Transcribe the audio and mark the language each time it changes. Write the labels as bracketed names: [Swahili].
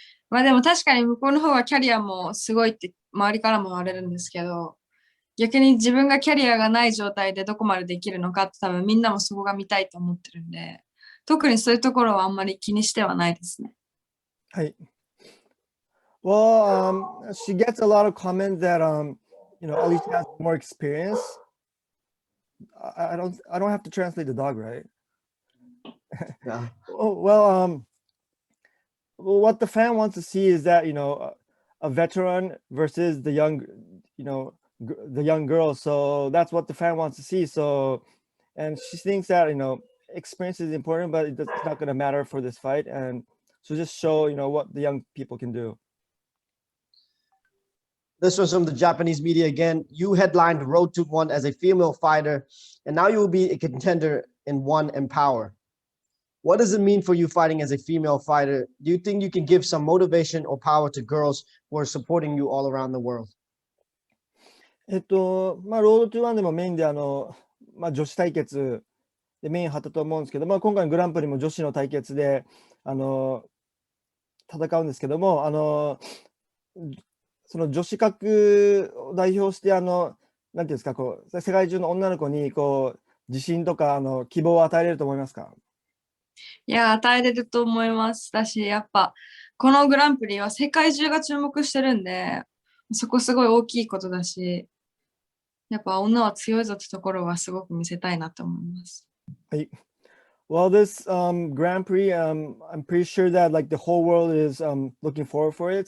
[Japanese] まあでも確かに向こうの方がキャリアもすごいって周りからも言われるんですけど、逆に自分がキャリアがない状態でどこまでできるのかって多分みんなもそこが見たいと思ってるんで、特にそういうところはあんまり気にしてはないですね。はい。 [English] Well, she gets a lot of comments that Alicia has more experience. I don't have to translate the dog, right? Yeah. Well, what the fan wants to see is that a veteran versus the young, the young girl. So that's what the fan wants to see. So, and she thinks that experience is important, but it's not going to matter for this fight. And so just show what the young people can do. This was from the Japanese media again. You headlined Road to One as a female fighter, and now you will be a contender in One Empower. What does it mean for you fighting as a female fighter? Do you think you can give some motivation or power to girls who are supporting you all around the world? [Japanese] ロードトゥワンでもメインで女子対決でメイン張ったと思うんですけど、今回のグランプリも女子の対決で戦うんですけども、その女子格を代表してなんていうんですか、世界中の女の子に自信とか希望を与えれると思いますか？いや、与えれると思います。だし、やっぱこのグランプリは世界中が注目してるんで、そこすごい大きいことだし、やっぱ女は強いぞってところはすごく見せたいなと思います。はい。 [English] Well, this Grand Prix, I'm pretty sure that like the whole world is looking forward for it.